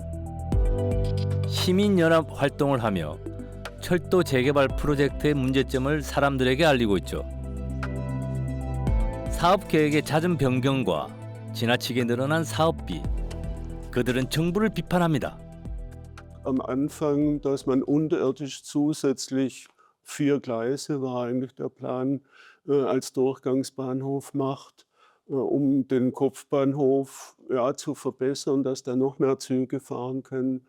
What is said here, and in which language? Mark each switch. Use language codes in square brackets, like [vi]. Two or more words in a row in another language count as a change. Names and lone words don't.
[ko] 시민연합 활동을 하며 철도 재개발 프로젝트의 문제점을 사람들에게 알리고 있죠. 사업 계획의 잦은 변경과 지나치게 늘어난 사업비, 그들은 정부를 비판합니다. [de] Am Anfang, dass man unterirdisch zusätzlich 4 Gleise war eigentlich der Plan, als Durchgangsbahnhof macht, um den Kopfbahnhof zu verbessern, dass da noch mehr Züge fahren können.